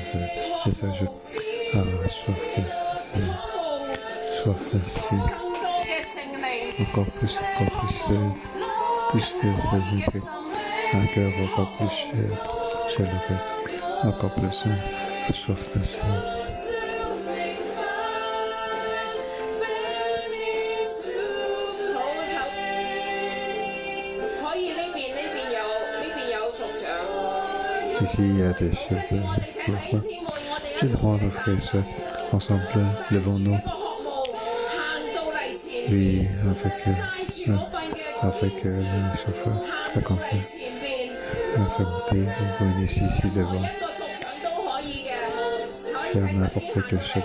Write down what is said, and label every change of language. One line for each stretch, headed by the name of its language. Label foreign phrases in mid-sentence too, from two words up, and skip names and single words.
French: Et ça, soif de ceci. Encore plus de un cœur encore plus chaleureux, encore plus soif de ça.
Cantonese: 可以呢邊有族長。
French: Ici, il y a des choses pour moi. Je demande aux frères et sœurs, ensemble, levons-nous. Oui, avec le chauffeur, la confiance, la fermeté, vous venez ici devant, faire n'importe quelle chose.